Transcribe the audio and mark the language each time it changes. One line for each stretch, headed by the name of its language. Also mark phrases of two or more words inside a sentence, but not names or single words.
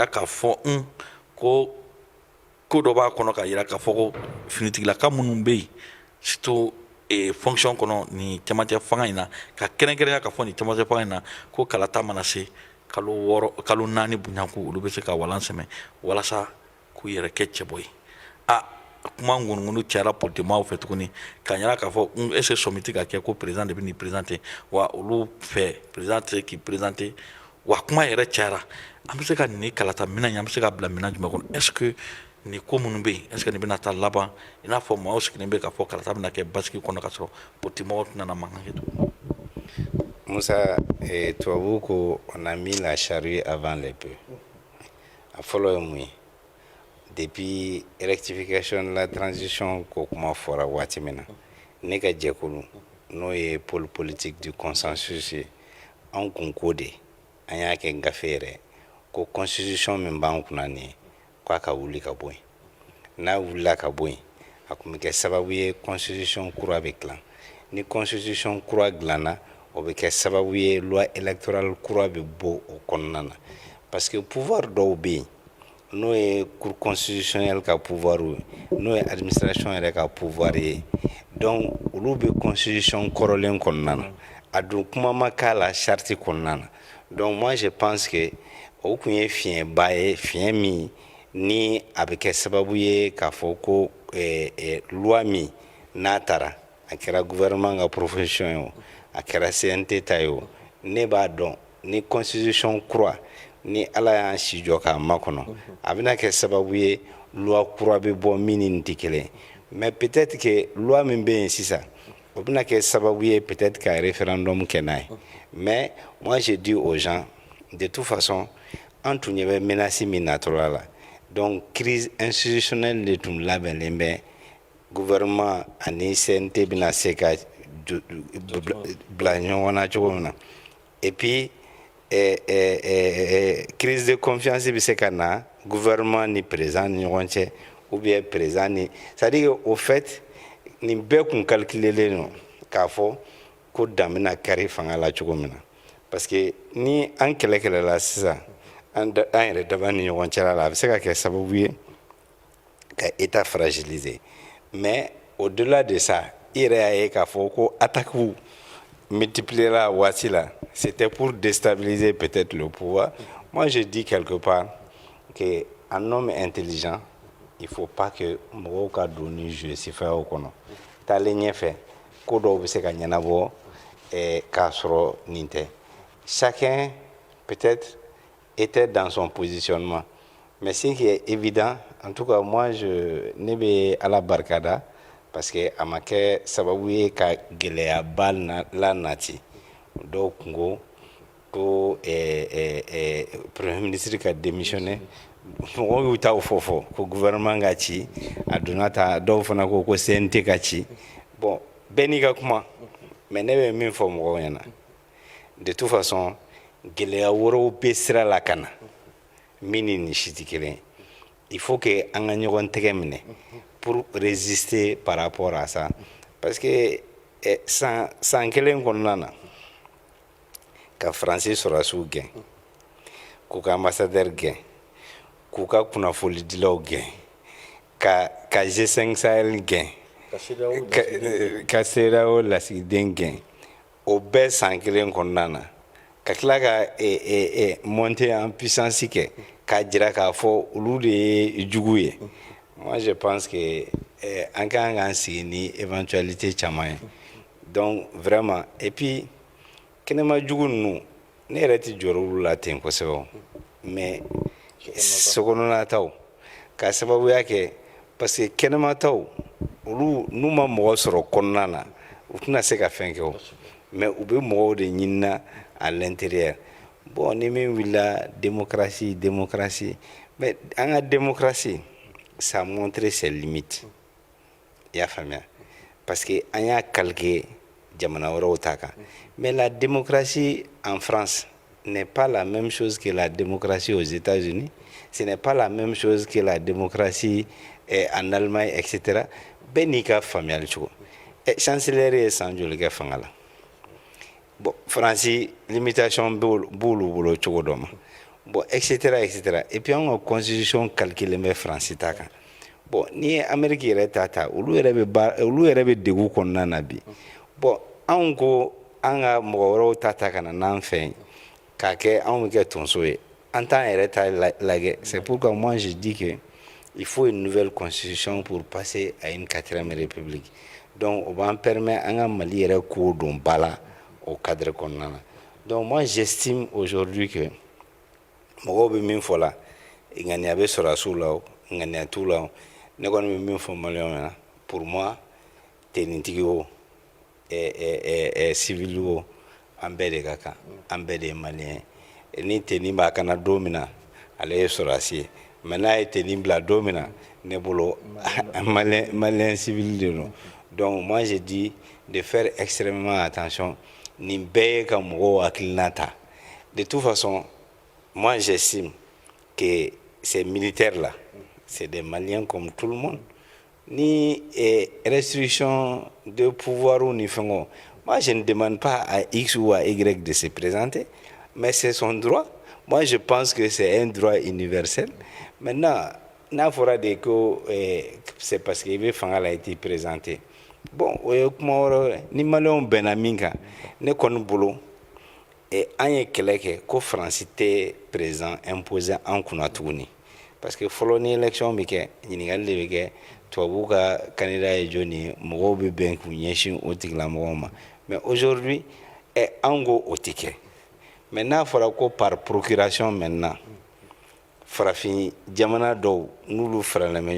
Bambara: k'a fɔ ko ko dɔ b'a kɔnɔ k'a yira k'a fɔ ko finitigilaka minnu bɛ yen
French: surtout fonction
Bambara: kɔnɔ nin cɛmancɛ fanga in na ka kɛrɛnkɛrɛnya k'a fɔ nin cɛmancɛ fanga in na ko kalata mana se kalo 4 bonyanko olu bɛ se ka walan sɛmɛ walasa k'u yɛrɛ kɛ cɛbɔ ye kuma ŋunuŋunu cayara politikimɔgɔw fɛ tuguni k'a yira k'a fɔ
French: est ce que
Bambara: sɔmi tɛ ka kɛ ko président de bɛ nin présenté wa olu fɛ président tɛ k'i présenté wa kuma yɛrɛ cayara an bɛ se ka nin kalata minɛn ye an bɛ se ka bila minɛn jumɛn kɔnɔ
French: est ce que
Bambara: nin ko minnu bɛ yen
French: est ce que
Bambara: nin bɛna taa laban i n'a fɔ maaw sigilen bɛ k'a fɔ kalata bɛna kɛ basigi kɔnɔ k'a sɔrɔ politikimɔgɔw tɛna mankan kɛ tugun. Musa, tubabu ko
French: on a mis la charrue avant les bœufs
Bambara: a fɔlɔ ye mun ye
French: depuis rectification de la transition
Bambara: ko kuma fɔra waati min na ne ka jɛkulu n'o ye
French: pôle politique du consensus
Bambara: ye an kun ko de an y'a kɛ gafe yɛrɛ ko constitution min b'an kunna nin ye k'a ka wuli ka bɔ yen n'a wulila ka bɔ yen a tun bɛ kɛ sababu ye constitution kura bɛ dilan ni constitution kura dilanna o bɛ kɛ sababu ye
French: loi électorale
Bambara: kura bɛ bɔ o kɔnɔna na
French: parce que pouvoir
Bambara: dɔw bɛ yen n'o ye
French: cour constitutionnelle
Bambara: ka pouvoir ye n'o ye administration yɛrɛ ka pouvoir ye donc olu bɛ constitution kɔrɔlen kɔnɔna na a dun kuma ma k'a la charte kɔnɔna na
French: donc moi je pense que
Bambara: o tun ye fiɲɛba ye fiɲɛ min ni a bɛ kɛ sababu ye k'a fɔ ko loi min n'a taara a kɛra gouvernement ka profession ye o a kɛra CNT ta ye o ne b'a dɔn ni constitution kura ni ala y'an si jɔ k'a makɔnɔ a bɛna kɛ sababu ye loi kura bɛ bɔ min ni nin tɛ kelen ye
French: mais peut-être que loi
Bambara: min bɛ yen sisan o bɛna kɛ sababu ye peut-être ka référendum kɛ n'a ye
French: mais moi je dis aux gens de toute façon
Bambara: an tun ɲɛ bɛ menace min natɔla la
French: donc crise institutionnelle
Bambara: de tun labɛnlen bɛ gouvernement ani CNT bɛna se ka bila ɲɔgɔn na cogo min na
French: et puis crise de confiance
Bambara: bɛ se ka na gouvernement ni président ni ɲɔgɔn cɛ
French: ou bien président
Bambara: ni
French: c'est-à-dire au fait
Bambara: nin bɛɛ kun calculelen don k'a fɔ ko dan bɛna kari fanga la cogo min na
French: parce que
Bambara: ni an kɛlɛla sisan an yɛrɛ daba ni ɲɔgɔn cɛla la a bɛ se ka kɛ sababu ye ka
French: état fragiliser mais au delà de ça
Bambara: i yɛrɛ y'a ye k'a fɔ ko
French: attaques multipliera
Bambara: waati la
French: c'était pour déstabiliser peut-être le pouvoir moi je dis quelque part que un homme intelligent il faut pas que
Bambara: mɔgɔw ka don ni jeu sifayaw kɔnɔ taalen ɲɛfɛ ko dɔw bɛ se ka ɲɛnabɔ k'a sɔrɔ nin tɛ
French: chacun peut-être était dans son positionnement mais ce qui est évident en tout cas moi
Bambara: ne bɛ ala barikada
French: parce que
Bambara: a ma kɛ sababu ye ka gɛlɛyaba la nati dɔw tun ko premier ministre ka démissionner mɔgɔw y'u taw fɔ ko gouvernement ka ci a donna ta dɔw fana ko CNT ka ci bon bɛɛ n'i ka kuma mais ne bɛ min fɔ mɔgɔw ɲɛna
French: de toute façon
Bambara: gɛlɛya wɛrɛw bɛ sira la ka na min ni nin si tɛ kelen ye
French: il faut que
Bambara: an ka ɲɔgɔn tɛgɛ minɛ
French: pour résister par rapport à ça parce que
Bambara: san kelen kɔnɔna na ka Faransi sɔrɔdasiw gɛn k'u ka ambassadeur gɛn k'u ka kunnafonidilaw gɛn ka G5 Sahel gɛn ka CEDEAO lasigiden gɛn o bɛɛ san kelen kɔnɔna na ka tila ka
French: monter en puissance
Bambara: kɛ k'a jira k'a fɔ olu de ye jugu ye
French: moi je pense que
Bambara: an kan k'an sigi ni éventualité caman ye
French: donc vraiment et puis
Bambara: kɛnɛma jugu ninnu ne yɛrɛ tɛ jɔrɔ olu la ten kosɛbɛ mais sokɔnɔnataw k'a sababuya kɛ
French: parce que
Bambara: kɛnɛmataw olu n'u ma mɔgɔ sɔrɔ kɔnɔna na u tɛna se ka fɛn kɛ o mais u bɛ mɔgɔw de ɲinina
French: à l'intérieur
Bambara: bon ni min wulila démocratie mais an ka démocratie
French: ça a montré ses limites
Bambara: i y'a faamuya parce que an y'a calqué jamana wɛrɛw ta kan
French: mais la démocratie en France n'est pas la même chose que la démocratie aux États-Unis ce n'est pas la même chose que la démocratie en Allemagne etc.
Bambara: bɛɛ n'i ka faamuyali cogo chancelier ye san joli kɛ fanga la bon Faransi limitation b'olu bolo cogo dɔ ma
French: bon etc et puis
Bambara: an ka constitution calculen bɛ Faransi ta kan bon ni ye Amérique yɛrɛ ta olu yɛrɛ bɛ degun kɔnɔna na bi bon anw ko an ka mɔgɔ wɛrɛw ta ka na n'an fɛ yen k'a kɛ anw bɛ kɛ tonso ye an t'an yɛrɛ ta lajɛ
French: c'est pourquoi moi je dis que il faut une nouvelle constitution pour passer à une 4e république
Bambara: donc o b'an permettre an ka Mali yɛrɛ ko don ba la
French: au cadre
Bambara: kɔnɔna na
French: donc moi j'estime aujourd'hui que
Bambara: mɔgɔw bɛ min fɔ la ŋaniya bɛ sɔrɔdasiw la o ŋaniya t'u la o ne kɔni bɛ min fɔ maliyɛnw ɲɛna
French: pour moi
Bambara: tenitigi o civil o an bɛɛ de ka kan an bɛɛ de ye maliyɛn ye ni teni b'a kana don min na ale ye sɔrɔdasi ye mais n'a ye teni bila don min na ne bolo maliyɛn civil de don
French: donc moi je dis de faire extrêmement attention
Bambara: nin bɛɛ ye ka mɔgɔw hakilina ta
French: de toute façon moi j'estime que ces militaires-là, c'est des Maliens comme tout le monde. Ni restriction de pouvoir ou ni fengo. Moi, je ne demande pas à X ou à Y de se présenter, mais c'est son droit. Moi, je pense que c'est un droit universel. Maintenant,
Bambara: n'a fora de
French: que c'est parce que Fangala a été présenté. Bon,
Bambara: ni Malon Benaminga, ne konu bolo, et an ye kɛlɛ kɛ ko faransi tɛ
French: président imposé
Bambara: an kunna tuguni
French: parce que
Bambara: fɔlɔ ni élection bɛ kɛ ɲininkali de bɛ kɛ tubabuw ka candidat ye jɔnni ye mɔgɔw bɛ bɛn k'u ɲɛsin o tigilamɔgɔw ma
French: mais aujourd'hui
Bambara: an ko o tɛ kɛ mais n'a fɔra ko
French: par procuration maintenant
Bambara: farafin jamana dɔw n'olu faralen bɛ